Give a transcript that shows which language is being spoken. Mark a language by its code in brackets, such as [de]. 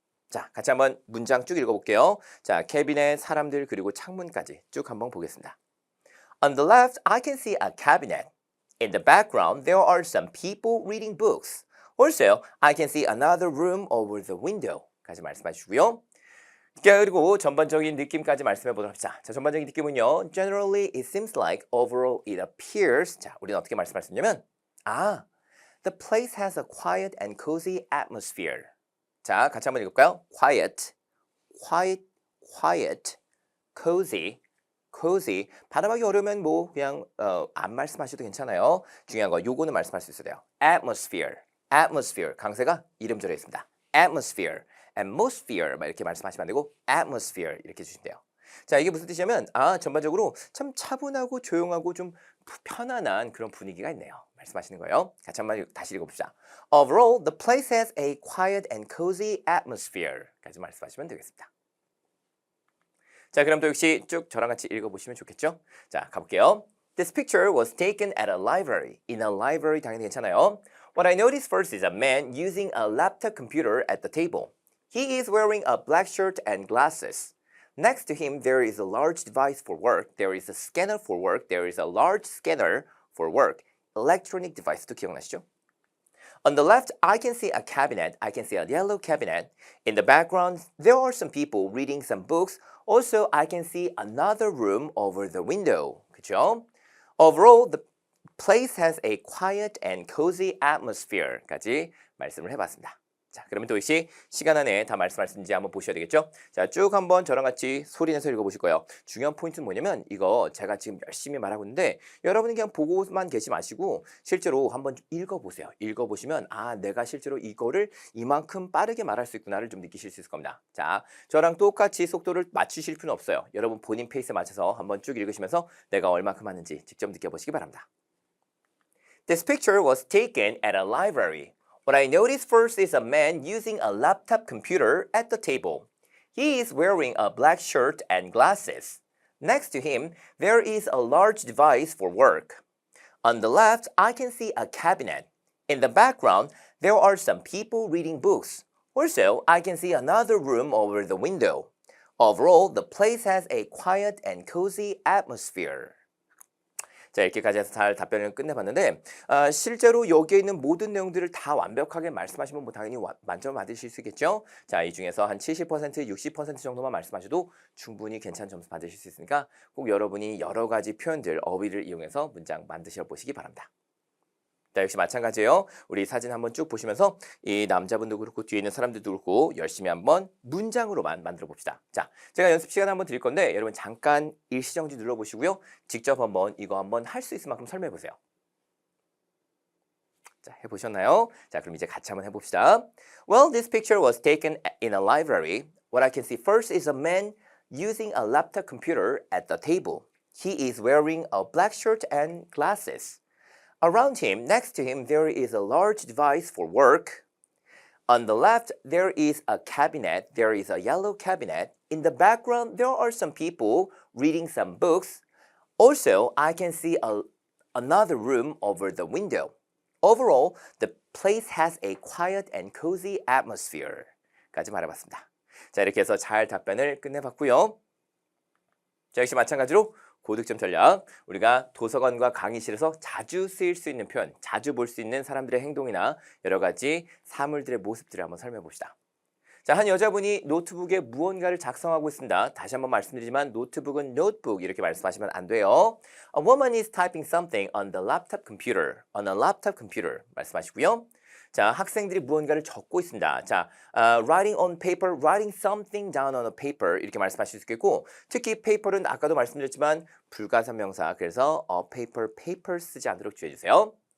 [ko] 자, 같이 한번 문장 쭉 읽어볼게요. 자, 캐비넷, 사람들, 그리고 창문까지 쭉 한번 보겠습니다. [en] On the left, I can see a cabinet. In the background, there are some people reading books. Also, I can see another room over the window. [ko] 까지 말씀해 주시고요. 그리고 전반적인 느낌까지 말씀해 보도록 합시다. 자, 전반적인 느낌은요. [en] Generally, it seems like overall it appears. [ko] 자, 우리는 어떻게 말씀할 수 있냐면 [en] the place has a quiet and cozy atmosphere. [ko] 자, 같이 한번 읽을까요? [en] Quiet, quiet, quiet, cozy, cozy. [ko] 발음하기 어려우면 뭐 그냥 안 말씀하셔도 괜찮아요. 중요한 거 요거는 말씀할 수 있어야 돼요. [en] Atmosphere, atmosphere. [ko] 강세가 이름절에 있습니다. Atmosphere, atmosphere 막 이렇게 말씀하시면 안 되고 atmosphere 이렇게 주시면 돼요. 자, 이게 무슨 뜻이냐면 전반적으로 참 차분하고 조용하고 좀 편안한 그런 분위기가 있네요. 말씀하시는 거예요. 같이 한번 다시 읽어봅시다. [en] Overall, the place has a quiet and cozy atmosphere. [ko] 까지 말씀하시면 되겠습니다. 자, 그럼 또 역시 쭉 저랑 같이 읽어보시면 좋겠죠? 자, 가볼게요. [en] This picture was taken at a library. In a library [ko] 당연히 괜찮아요. [en] What I noticed first is a man using a laptop computer at the table. He is wearing a black shirt and glasses. Next to him, there is a large device for work. There is a scanner for work. There is a large scanner for work. Electronic device도 [ko] 기억나시죠? [en] On the left, I can see a cabinet. I can see a yellow cabinet. In the background, there are some people reading some books. Also, I can see another room over the window. [ko] 그죠? [en] Overall, the place has a quiet and cozy atmosphere.까지 [ko] 말씀을 해봤습니다. 자, 그러면 또 역시 시간 안에 다 말씀할 수 있는지 한번 보셔야 되겠죠? 자, 쭉 한번 저랑 같이 소리내서 읽어보실 거예요. 중요한 포인트는 뭐냐면 이거 제가 지금 열심히 말하고 있는데 여러분은 그냥 보고만 계시 마시고 실제로 한번 읽어보세요. 읽어보시면 내가 실제로 이거를 이만큼 빠르게 말할 수 있구나를 좀 느끼실 수 있을 겁니다. 자, 저랑 똑같이 속도를 맞추실 필요는 없어요. 여러분 본인 페이스에 맞춰서 한번 쭉 읽으시면서 내가 얼마큼 하는지 직접 느껴보시기 바랍니다. [en] This picture was taken at a library. What I noticed first is a man using a laptop computer at the table. He is wearing a black shirt and glasses. Next to him, there is a large device for work. On the left, I can see a cabinet. In the background, there are some people reading books. Also, I can see another room over the window. Overall, the place has a quiet and cozy atmosphere. [ko] 자, 이렇게까지 해서 잘 답변을 끝내봤는데 실제로 여기에 있는 모든 내용들을 다 완벽하게 말씀하시면 뭐 당연히 만점을 받으실 수 있겠죠. 자, 이 중에서 한 70%, 60% 정도만 말씀하셔도 충분히 괜찮은 점수 받으실 수 있으니까 꼭 여러분이 여러 가지 표현들, 어휘를 이용해서 문장 만드셔 보시기 바랍니다. 자, 역시 마찬가지예요. 우리 사진 한번 쭉 보시면서 이 남자분도 그렇고 뒤에 있는 사람들도 그렇고 열심히 한번 문장으로만 만들어 봅시다. 자, 제가 연습 시간 한번 드릴 건데 여러분 잠깐 일시정지 눌러보시고요. 직접 한번 이거 한번 할 수 있을 만큼 설명해 보세요. 자, 해보셨나요? 자, 그럼 이제 같이 한번 해봅시다. [en] Well, this picture was taken in a library. What I can see first is a man using a laptop computer at the table. He is wearing a black shirt and glasses. Around him, next to him, there is a large device for work. On the left, there is a cabinet. There is a yellow cabinet. In the background, there are some people reading some books. Also, I can see another room over the window. Overall, the place has a quiet and cozy atmosphere. [ko] 까지 말해봤습니다. 자, 이렇게 해서 잘 답변을 끝내봤고요. 자, 역시 마찬가지로 고득점 전략. 우리가 도서관과 강의실에서 자주 쓰일 수 있는 표현, 자주 볼 수 있는 사람들의 행동이나 여러 가지 사물들의 모습들을 한번 설명해 봅시다. 자, 한 여자분이 노트북에 무언가를 작성하고 있습니다. 다시 한번 말씀드리지만 노트북은 notebook 이렇게 말씀하시면 안 돼요. [en] A woman is typing something on the laptop computer. On a laptop computer [ko] 말씀하시고요. 자, 학생들이 무언가를 적고 있습니다. 자, [en] writing on paper, writing something down on a paper [ko] 이렇게 말씀하실 수 있겠고 특히 paper은 아까도 말씀드렸지만 불가산명사 그래서 paper, paper 쓰지 않도록 주의해주세요.